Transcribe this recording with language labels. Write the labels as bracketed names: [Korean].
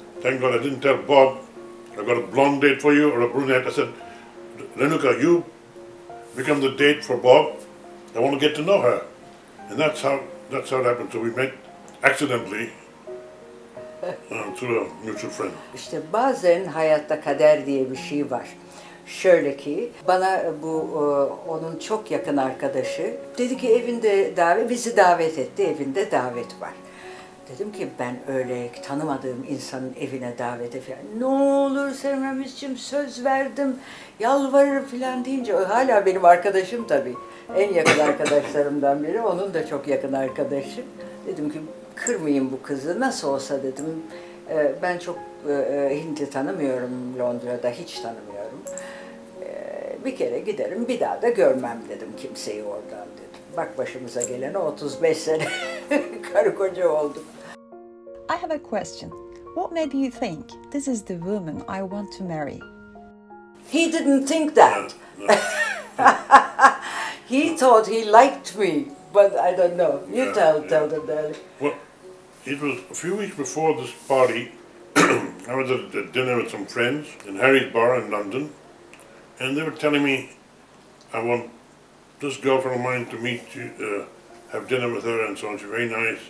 [English] Thank God I didn't tell Bob, I've got a blonde date for you or a brunette. I said, Renuka, you become the date for Bob. I want to get to know her. And that's how it happened. So we met accidentally through a mutual friend. [Turkish] İşte bazen hayatta kader diye bir şey var. Şöyle ki bana onun çok yakın arkadaşı dedi ki bizi davet etti, evinde davet var. Dedim ki ben öyle tanımadığım insanın evine davet falan. Ne olur Semiramis'cim söz verdim, yalvarırım falan deyince hala benim arkadaşım tabii. En yakın arkadaşlarımdan biri, onun da çok yakın arkadaşı. Dedim ki kırmayayım bu kızı, nasıl olsa dedim. Ben çok Hintli tanımıyorum, Londra'da hiç tanımıyorum. Bir kere giderim, bir daha da görmem dedim kimseyi oradan dedim. Bak başımıza gelene 35 sene karı koca olduk. [English] I have a question. What made you think this is the woman I want to marry? He didn't think that. No. He thought he liked me, but I don't know. You tell them that. Well, it was a few weeks before this party. I was at dinner with some friends in Harry's Bar in London, and they were telling me, I want this girlfriend of mine to meet you, have dinner with her and so on. She's very nice.